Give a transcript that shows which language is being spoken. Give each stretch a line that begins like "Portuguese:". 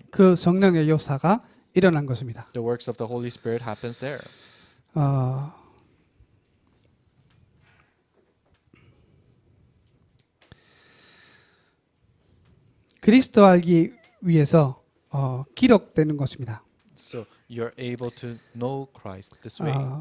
Korean: 그 성령의 역사가 일어난 것입니다.
English: The works of the Holy Spirit happens there.
Korean: 그리스도 알기 위해서 기록되는 것입니다.
English: So you're able to know Christ this way.